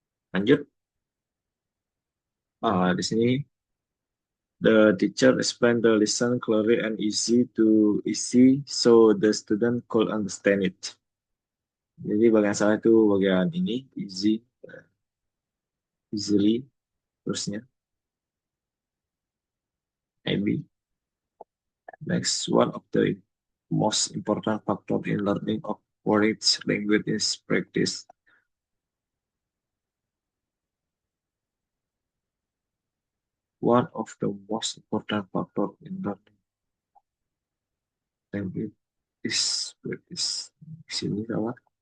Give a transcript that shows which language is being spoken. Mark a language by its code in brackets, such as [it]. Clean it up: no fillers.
[id] Lanjut. Di sini [en] The teacher explained the lesson clearly and easy so the student could understand it. [id] Jadi bagian salah itu bagian ini easily terusnya maybe. [en] Next, one of the most important factor in learning of foreign language is practice. One of the most important factor in learning language is practice. [id] Sini salah.